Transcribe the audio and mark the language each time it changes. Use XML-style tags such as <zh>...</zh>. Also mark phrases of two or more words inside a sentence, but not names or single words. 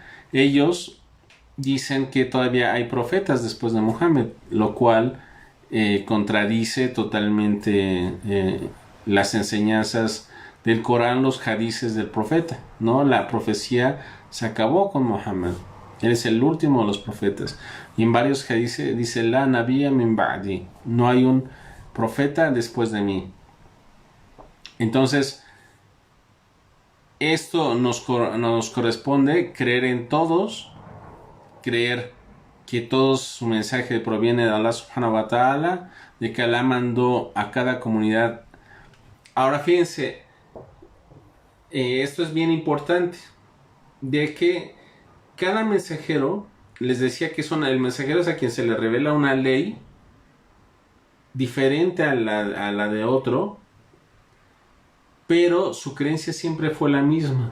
<es>Ellos dicen que todavía hay profetas después de Mohammed, lo cual contradice totalmente las enseñanzas del Corán, los hadices del profeta, ¿no? La profecía se acabó con Mohammed. Él es el último de los profetas. Y en varios hadices dice:</es> <ar>لا نبي من بعدي.</ar> <es>No hay un profeta después de mí. Entonces, esto nos corresponde creer en todos, creer que todo su mensaje proviene de</es> <ar>الله سبحانه وتعالى,</ar> <es>de que Allah mandó a cada comunidad. Ahora fíjense, esto es bien importante, de que cada mensajero, les decía que el mensajero es a quien se le revela una ley diferente a la de otro, pero su creencia siempre fue la misma.</es>